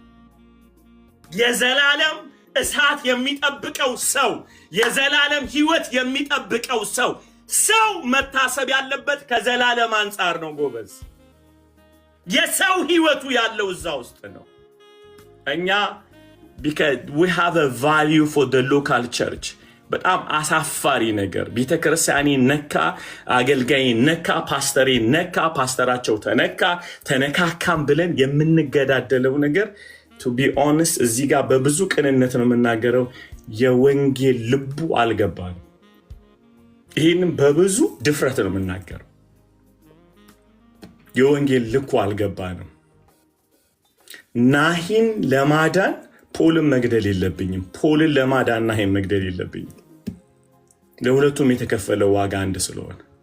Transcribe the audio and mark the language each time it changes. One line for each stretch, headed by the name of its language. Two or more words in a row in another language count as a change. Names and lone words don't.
Amharic: የዘላለም እሳት የሚጠብቀው ሰው፣ የዘላለም ህይወት የሚጠብቀው ሰው መታሰብ ያለበት ከዘላለም አንጻር ነው ጎበዝ። የሰው ህይወቱ ያለው እዛ ውስጥ ነው። እኛ
English: because we have a value for the local church።
Amharic: በጣም አሳፋሪ ነገር ቤተክርስቲያኔ ነካ፣ አገልጋይ ነካ፣ ፓስተሬ ነካ፣ ፓስተራቸው ተነካካም ብለን የምንገዳደለው ነገር
English: to be honest
Amharic: እዚህ ጋር በብዙ ቅንነት ነው የምናገረው፣ የወንጌል ልቡ አልገባንም። ይህንም በብዙ ድፍረት ነው የምናገረው፣ የወንጌል ልኩ አልገባንም። ናሂን ለማዳን ፖልን መግደል የለብኝም፣ ፖልን ለማዳን ናሂን መግደል የለብኝም። ለሁለቱም የተከፈለው ዋጋ አንድ ስለሆነ